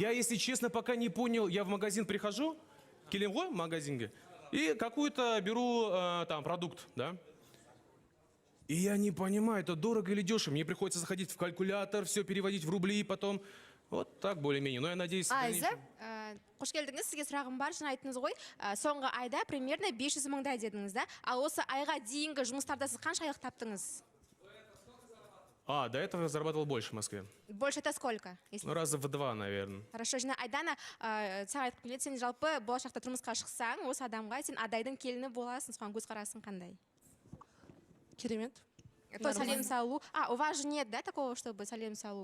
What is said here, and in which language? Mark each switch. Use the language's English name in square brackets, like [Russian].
[Russian] Я, если честно, пока не понял. Я в магазин прихожу, [Kazakh] келем ғой магазинге, [Russian] и какую-то беру там продукт, да. И я не понимаю, это дорого или дешево. Мне приходится заходить в калькулятор, все переводить в рубли, потом вот так более-менее. Но я надеюсь... в Айза, дальнейшем- [Kazakh] Қош келдіңіз, сізге сұрағым бар, шын айттыңыз ғой. Соңғы айда примерно 500 мыңдай дедіңіз да. Ал осы айға дейінгі жұмыстарда сіз қанша айлық таптыңыз? [Russian] До этого я зарабатывал больше в Москве. Больше это сколько? Если- Ну, раза в 2, наверное. [Kazakh] Хорошо, жина Айдана, саған айтқым келеді, сен жалпы болашақта тұрмысқа шықсаң, осы адамға сен адайдың келіні боласың, соған көзқарасың қандай? Керемет. То есть сәлем салу. [Russian] У вас же нет, да, такого, чтобы сәлем салу?